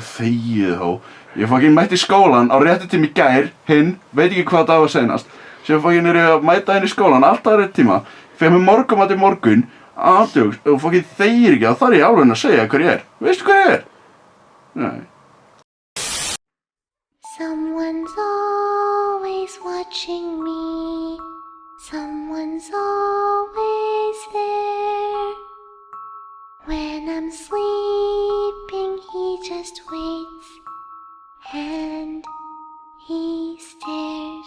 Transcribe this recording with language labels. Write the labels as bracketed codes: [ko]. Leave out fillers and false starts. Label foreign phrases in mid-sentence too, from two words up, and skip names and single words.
[is] Þegið þó. Ég fucking mætti í skólan á rétti tíma í gær, hinn, veit ekki hvað það var seinast. Síðan fucking er ég að mæta inn í skólan alltaf á rétti tíma, fyrir með morgunmat í morgun, aðdjóks, og fucking þegir ekki, þá þarf ég alveg að segja hver ég er. Veistu hver ég er? Nei. [en] Someone's always watching me. Someone's always there. When I'm sleeping, he just waits and he stares.